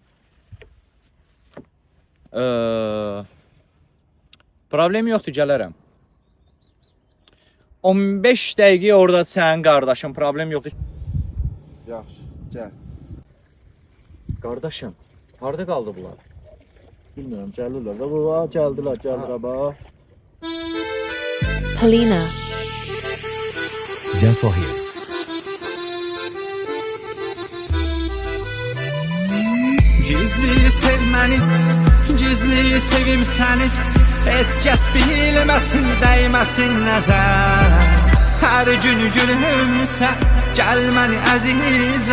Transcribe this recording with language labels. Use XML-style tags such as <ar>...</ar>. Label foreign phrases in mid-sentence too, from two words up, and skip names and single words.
<az>Problem yoxdur, gələrəm. 15 dəqiqə orada sənin qardaşım, problem yoxdur. Yaxşı, gəl. Qardaşım, harda qaldı bunlar? Bilmirəm, gəlirlər. Baba, gəldilər bax. Polina. Therefore here. Gizli sevməni, gizli sevim səni. Heç kəs bilməsin, dəyməsin nəzər. Hər gün gülümsə, gəl məni əzizlə.</az>